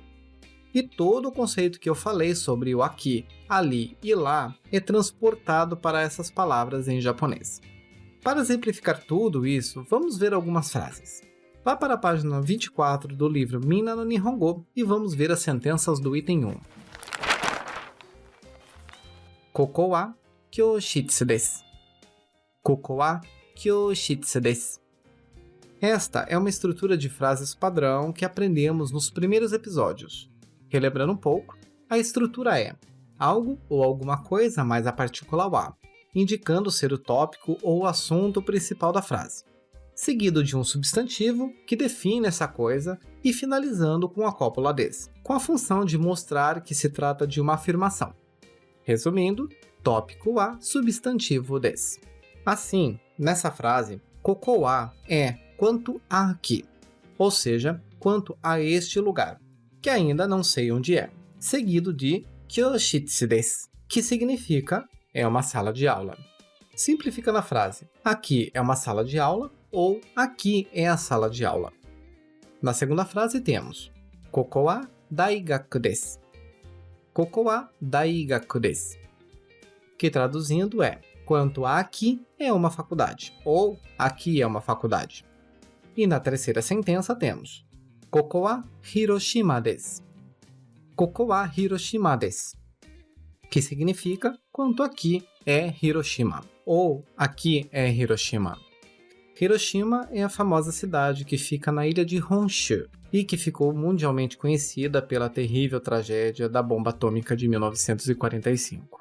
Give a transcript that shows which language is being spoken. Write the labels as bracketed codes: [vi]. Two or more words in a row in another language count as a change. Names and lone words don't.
[pt] E todo o conceito que eu falei sobre o aqui, ali e lá é transportado para essas palavras em japonês. Para exemplificar tudo isso, vamos ver algumas frases. Vá para a página 24 do livro Minna no Nihongo e vamos ver as sentenças do item 1. [ja] ここは教室です. ここは教室です. [pt] Esta é uma estrutura de frases padrão que aprendemos nos primeiros episódios. Relembrando um pouco, a estrutura é algo ou alguma coisa mais a partícula wa, indicando ser o tópico ou o assunto principal da frase, seguido de um substantivo que define essa coisa e finalizando com a cópula des, com a função de mostrar que se trata de uma afirmação. Resumindo, tópico wa, substantivo des. Assim, nessa frase, [ja] ここは [pt] é quanto a aqui, ou seja, quanto a este lugar, que ainda não sei onde é, seguido de [ja] 教室です, [pt] que significa é uma sala de aula. Simplificando a frase, aqui é uma sala de aula ou aqui é a sala de aula. Na segunda frase temos [ja] ここは大学です. ここは大学です, [pt] que traduzindo é quanto a aqui é uma faculdade ou aqui é uma faculdade. E na terceira sentença temos [ja] ここは広島です. ここは広島です, [pt] que significa quanto aqui é Hiroshima ou aqui é Hiroshima. Hiroshima é a famosa cidade que fica na ilha de Honshu e que ficou mundialmente conhecida pela terrível tragédia da bomba atômica de 1945.